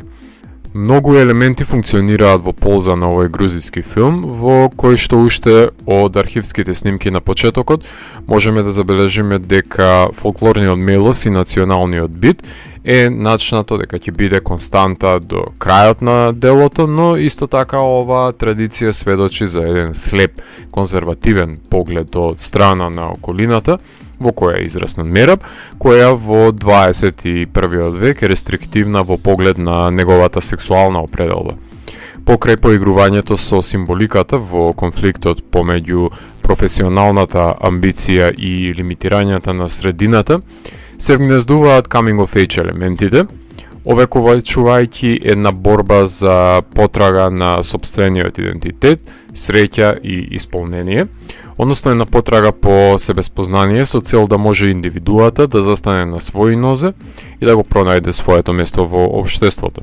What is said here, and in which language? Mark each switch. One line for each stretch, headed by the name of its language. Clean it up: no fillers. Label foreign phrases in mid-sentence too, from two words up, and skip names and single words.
Macedonian: Многу елементи функционираат во полза на овој грузиски филм, во кој што уште од архивските снимки на почетокот можеме да забележиме дека фолклорниот мелос и националниот бит е начнато дека ќе биде константа до крајот на делото, но исто така оваа традиција сведочи за еден слеп, конзервативен поглед од страна на околината, во која е израснат Мераб, која во 21. век е рестриктивна во поглед на неговата сексуална определба. Покрај поигрувањето со символиката во конфликтот помеѓу професионалната амбиција и лимитирањата на средината, се вгнездуваат
English: coming of age
Macedonian: елементите, овековачувајќи една борба за потрага на сопствениот идентитет, среќа и исполнение, односно една потрага по себеспознание со цел да може индивидуата да застане на своји нозе и да го пронајде своето место во општеството.